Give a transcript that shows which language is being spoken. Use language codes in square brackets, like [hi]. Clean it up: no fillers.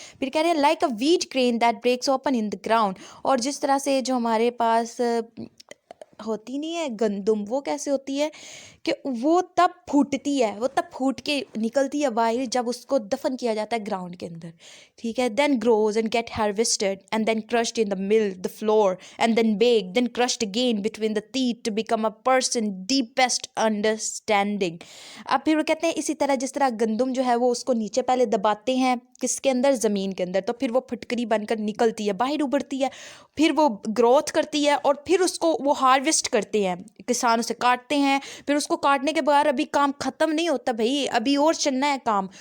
[ur] پھر کہہ رہے ہیں [en] Like a wheat grain that breaks open in the ground. [ur] اور جس طرح سے جو ہمارے پاس ہوتی نہیں ہے گندم، وہ کیسے ہوتی ہے کہ وہ تب پھوٹتی ہے، وہ تب پھوٹ کے نکلتی ہے باہر جب اس کو دفن کیا جاتا ہے گراؤنڈ کے اندر، ٹھیک ہے. [en] Then grows and get harvested and then crushed in the mill the flour and then back then crushed again between the teeth to become a person deepest understanding. [ur] اب پھر وہ کہتے ہیں اسی طرح جس طرح گندم جو ہے وہ اس کو نیچے پہلے دباتے ہیں، کس کے اندر، زمین کے اندر، تو پھر وہ پھٹکری بن کر نکلتی ہے، باہر ابھرتی ہے، پھر وہ گروتھ کرتی ہے، اور پھر اس کو وہ ہارویسٹ کرتے ہیں، کسان اسے کاٹتے ہیں. پھر اس کو کاٹنے کے بعد ابھی کام ختم نہیں ہوتا بھائی، ابھی اور چلنا ہے کام.